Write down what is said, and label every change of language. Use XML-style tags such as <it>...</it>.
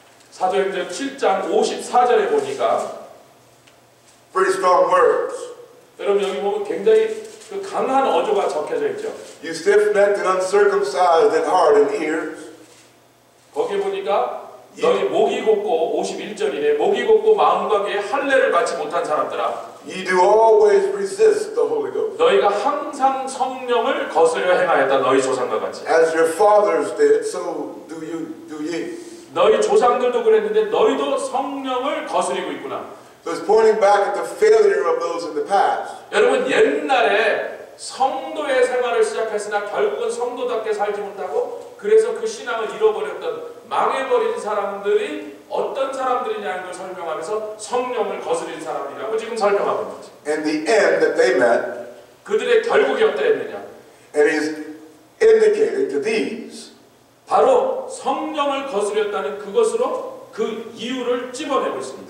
<ko>사도행전 7장 54절에 보니까</ko> <en>pretty strong words.</en> <ko>여러분 여기 보면 굉장히 그 강한 어조가 적혀져 있죠.</ko> <en>You stiff-necked and uncircumcised in heart and ears.</en> <ko>거기 보니까 너희 목이 곱고 51절이네. 목이 곱고 마음과 귀에 할례를 받지 못한 사람들아.</ko> <en>Ye do always resist the Holy Ghost.</en> <ko>너희가 항상 성령을 거스려 행하였다. 너희 조상과 같이.</ko> <en>As your fathers did, so do ye.</en> <ko>너희 조상들도 그랬는데 너희도 성령을 거스리고 있구나.</ko> <en>So it's pointing back at the failure of those in the past.</en> <ko>여러분 옛날에 성도의 생활을 시작했으나 결국은 성도답게 살지 못하고 그래서 그 신앙을 잃어버렸던 망해버린 사람들이 어떤 사람들이냐는 걸 설명하면서 성령을 거스린 사람이라고 지금 설명하고 있는 거죠.</ko> <en>And the end that they met,</en> <ko>그들의 결국이 어떠했느냐?</ko> <en>and He's indicating to these</en> <ko>바로 성령을 거스렸다는 그것으로 그 이유를 찝어내고 있습니다.</ko>